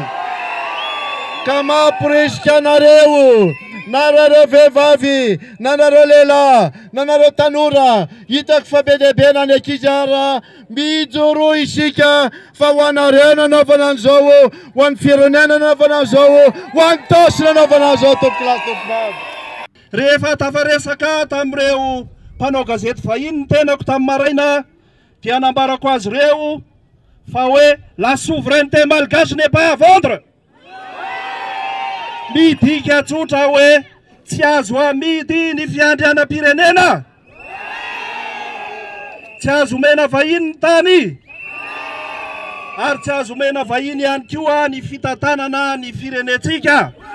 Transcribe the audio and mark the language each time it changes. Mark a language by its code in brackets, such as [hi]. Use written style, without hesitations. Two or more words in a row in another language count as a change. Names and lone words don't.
[mg] Ka mampirisika anareo nareo vehivavy, nanareo lehilahy, nanareo tanora, hitako fa be dia be na ny ankizy ara mijoro isika fa ho anareo nanaovana an'izao, ho an'ny firenena nanaovana an'izao, ho an'ny Tosy nanaovana an'izao topokilasy topovavy. Rehefa tafaresaka tamin'ireo mpanao gazety vahiny ny tenako tamin'ny maraina dia nambarako azy ireo fa hoe [fr] la souveraineté malgache n'est pas à vendre. [mg] Midika tsotra hoe tsy azo amidy ny fiandrianam-pirenena. tsy azo omena vahiny ny tany, ary tsy azo omena vahiny ihany koa ny fitantanana ny firenetsika.